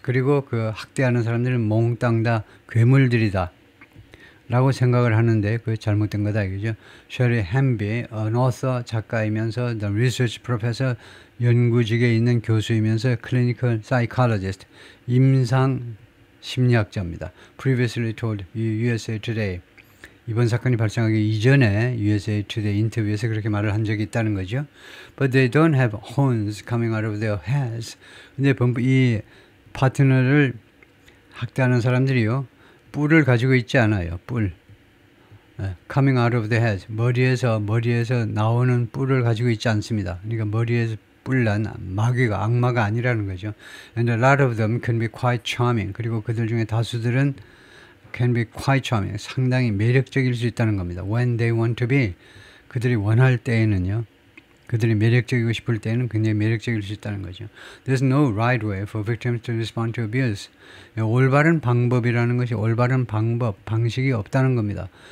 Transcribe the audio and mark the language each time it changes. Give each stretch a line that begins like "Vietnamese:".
Korean: 그리고 그 학대하는 사람들은 몽땅 다 괴물들이다. 라고 생각을 하는데 그게 잘못된 거다 이거죠.
English: Sherry Hamby, an author,
Korean: 작가이면서
English: the research professor,
Korean: 연구직에 있는 교수이면서
English: clinical psychologist,
Korean: 임상 심리학자입니다.
English: Previously told USA Today.
Korean: 이번 사건이 발생하기 이전에 USA Today 인터뷰에서 그렇게 말을 한 적이 있다는 거죠.
English: But they don't have horns coming out of their heads.
Korean: 근데 이 파트너를 학대하는 사람들이요. 뿔을 가지고 있지 않아요.
English: 뿔. Coming out of the head.
Korean: 머리에서 나오는 뿔을 가지고 있지 않습니다. 그러니까 머리에서 뿔난 악마가 아니라는 거죠.
English: And a lot of them can be quite charming.
Korean: 그리고 그들 중에 다수들은
English: can be quite charming.
Korean: 상당히 매력적일 수 있다는 겁니다.
English: When they want to be.
Korean: 그들이 원할 때에는요. 그들이 매력적이고 싶을 때는 굉장히 매력적일 수 있다는 거죠.
English: There's no right way for victims to respond to abuse.
Korean: 올바른 방법이라는 것이 올바른 방식이 없다는 겁니다.